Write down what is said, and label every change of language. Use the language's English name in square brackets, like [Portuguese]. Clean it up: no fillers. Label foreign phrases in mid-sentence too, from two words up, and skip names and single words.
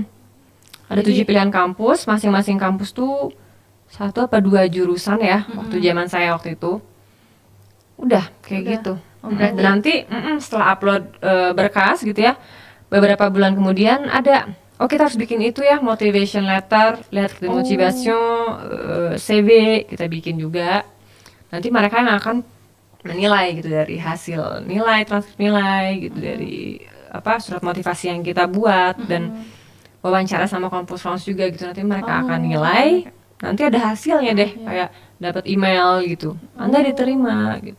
[Indonesian] Ada 7 pilihan kampus, masing-masing kampus tuh 1 apa 2 jurusan ya. Waktu zaman saya waktu itu. Udah kayak gitu. Berarti Nanti setelah upload berkas gitu ya, beberapa bulan kemudian ada, kita harus bikin itu ya, [English] motivation letter, [French] lettre de motivation, [Indonesian] CV kita bikin juga. Nanti mereka yang akan menilai gitu dari hasil nilai, transkrip nilai gitu, dari surat motivasi yang kita buat, dan wawancara sama kampus France juga gitu. Nanti mereka akan nilai, nanti ada hasilnya deh, kayak dapat email gitu, Anda diterima gitu.